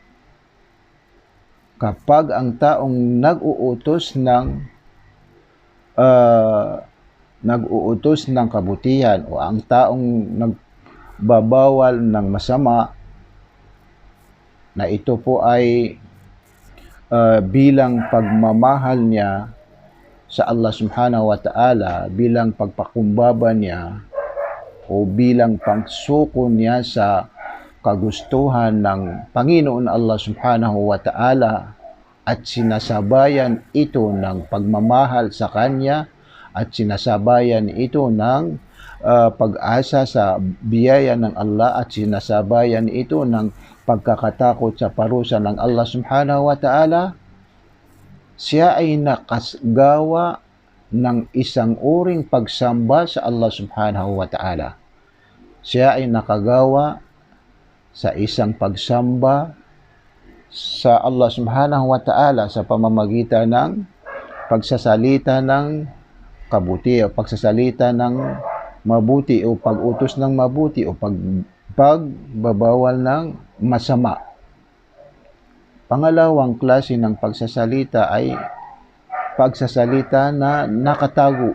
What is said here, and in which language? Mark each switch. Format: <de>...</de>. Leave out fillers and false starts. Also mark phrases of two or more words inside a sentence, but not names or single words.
<tl>Kapag ang taong nag-uutos ng kabutihan o ang taong nagbabawal ng masama, na ito po ay bilang pagmamahal niya</tl> <ar>sa Allah سبحانه وتعالى,</ar> <tl>bilang pagpakumbaba niya o bilang pagsuko niya sa kagustuhan ng</tl> <ar>Panginoon Allah سبحانه وتعالى,</ar> <tl>at sinasabayan ito ng pagmamahal sa Kanya at sinasabayan ito ng pag-asa sa biyaya ng Allah at sinasabayan ito ng pagkakatakot sa parusa ng Allah</tl> <ar>سبحانه وتعالى,</ar> <tl>siya ay nakagawa ng isang uring pagsamba sa Allah</tl> <ar>سبحانه وتعالى.</ar> <tl>Siya ay nakagawa sa isang pagsamba sa Allah</tl> <ar>سبحانه وتعالى</ar> <tl>sa pamamagitan ng pagsasalita ng kabuti o pagsasalita ng mabuti o pag-utos ng mabuti o pagbabawal ng masama. Pangalawang klase ng pagsasalita ay pagsasalita na nakatago.</tl>